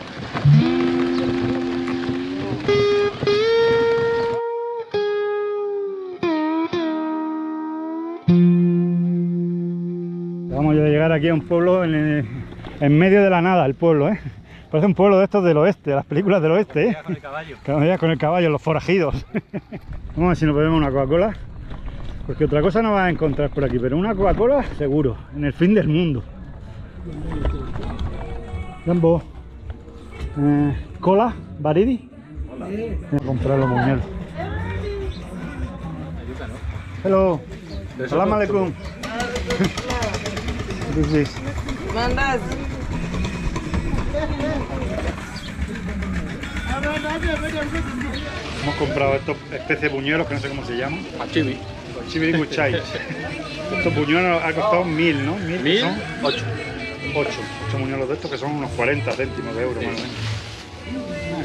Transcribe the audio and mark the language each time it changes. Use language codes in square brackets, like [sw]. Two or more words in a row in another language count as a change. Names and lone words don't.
[es] Vamos a llegar aquí a un pueblo en medio de la nada, el pueblo, ¿eh? Parece un pueblo de estos del oeste, de las películas del oeste, ¿eh? Con el caballo. Cuando llegas con el caballo, los forajidos. Vamos a ver si nos bebemos una Coca-Cola, porque otra cosa no vas a encontrar por aquí, pero una Coca-Cola seguro, en el fin del mundo. [sw] Jambo. ¿Cola? ¿Baridi? [es] Voy a comprar los buñuelos. [ar] Hello. سلام عليكم. [en] What is this? [es] Hemos comprado estos especies de buñuelos que no sé cómo se llaman. Machivi. Chibi Guchay. Estos buñuelos han costado 1000, ¿no? 1000, son 8. 8 buñuelos de estos que son unos 40 céntimos de euro más o menos.